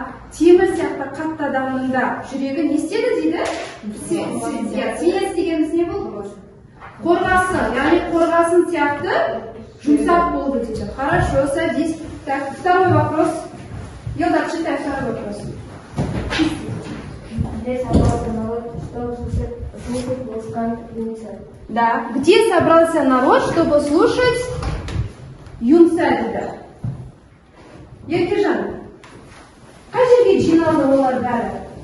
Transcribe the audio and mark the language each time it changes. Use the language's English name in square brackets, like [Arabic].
[Kazakh] Темір сияқты қатты адамның да жүрегі не істеді дейді? Свинец дегеніміз не болды? Қорғасын, яғни қорғасын сияқты жұмсақ болды дейді. [Russian] Хорошо, садись. Так, второй вопрос. Елдар, читай второй вопрос. Где собрался народ, чтобы слушать музыкант Юнца? Да, где собрался народ, чтобы слушать Юнца дейді? [Kazakh] Еркежан, қай жерге жиналды олар бәрі?